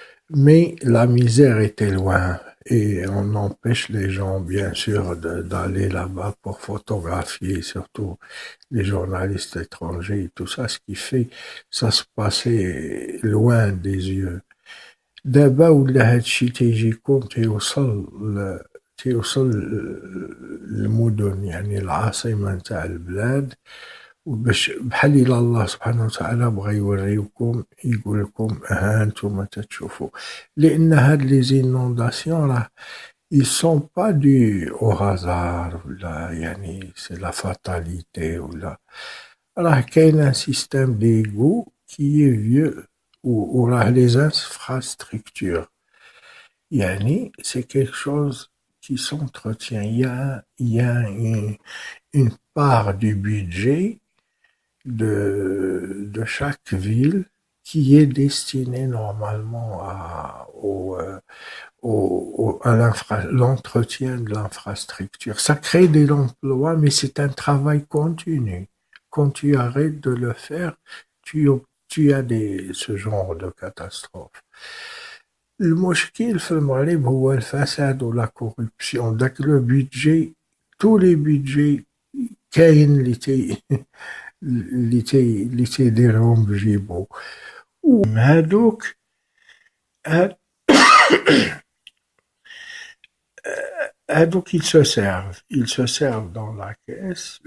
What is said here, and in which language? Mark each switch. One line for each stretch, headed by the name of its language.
French: mais la misère était loin et on empêche les gens bien sûr d'aller là-bas pour photographier, surtout les journalistes étrangers et tout ça, ce qui fait ça se passait loin des yeux.
Arabic: دابا ولا هادشي تيجيكم تيوصل للمدن يعني العاصمة نتاع البلاد وباش بحال إلا الله سبحانه وتعالى بغا يوريوكم يقول لكم ها انتم تتشوفوا لأن هاد لي زينونداسيون راه
French: ils sont pas dus au hasard
Arabic: ولا يعني
French: c'est la fatalité
Arabic: ولا راه كاين
French: un système d'égout qui est vieux
Arabic: وراه
French: les infrastructures
Arabic: يعني
French: c'est quelque chose qui s'entretient. Il y a une part du budget de chaque ville qui est destinée normalement à l'entretien de l'infrastructure. Ça crée des emplois, mais c'est un travail continu. Quand tu arrêtes de le faire, tu as ce genre de catastrophe.
Arabic: المشكل في المغرب هو الفساد ولا كوربسيون داك لو بيدجي تو لي بيدجي كاين اللي تيديرهم بجيبو هادوك هادوك
French: ils se servent dans la caisse.